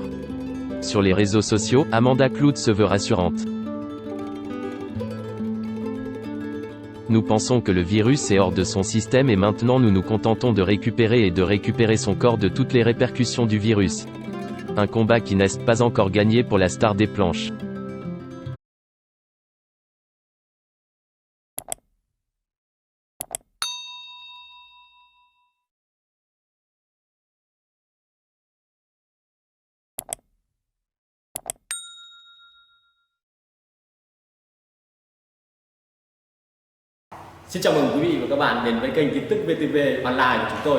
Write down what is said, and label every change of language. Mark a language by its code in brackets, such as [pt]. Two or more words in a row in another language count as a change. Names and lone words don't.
[fr] Sur les réseaux sociaux, Amanda Kloots se veut rassurante. Nous pensons que le virus est hors de son système et maintenant nous nous contentons de récupérer son corps de toutes les répercussions du virus. Un combat qui n'est pas encore gagné pour la star des planches. [vi] Xin chào mừng quý vị và các bạn đến với kênh tin tức VTV Online của chúng tôi.